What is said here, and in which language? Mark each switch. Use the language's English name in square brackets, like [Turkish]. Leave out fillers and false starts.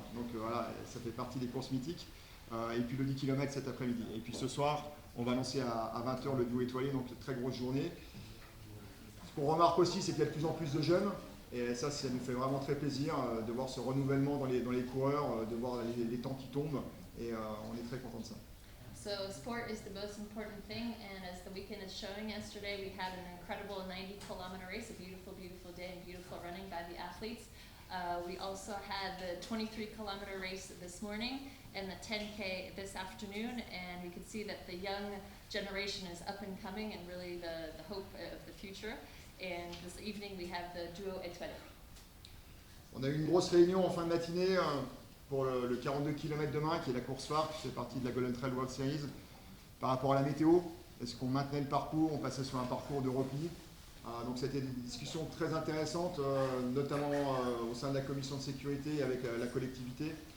[French] Donc voilà, ça fait partie des courses mythiques. Et puis le 10 km cet après-midi. Et puis ce soir, on va lancer à 20h le duo étoilé, donc une très grosse journée. Ce qu'on remarque aussi, c'est qu'il y a de plus en plus de jeunes. Et ça nous fait vraiment très plaisir de voir ce renouvellement dans les coureurs, de voir les temps qui tombent. Et on est très content de ça. [English] So sport is the most important thing, and as the weekend is showing, yesterday we had an incredible 90-kilometer race, a beautiful, beautiful day and beautiful running by the athletes. We also had the 23-kilometer race this morning and the 10K this afternoon, and we can see that the young generation is up and coming and really the hope of the future. And this evening we have the duo étoilé. [French] On a eu une grosse réunion en fin de matinée pour le 42 km demain, qui est la course phare, qui fait partie de la Golden Trail World Series. Par rapport à la météo, est-ce qu'on maintenait le parcours, on passait sur un parcours de repli. Donc c'était des discussions très intéressantes, notamment au sein de la commission de sécurité avec la collectivité.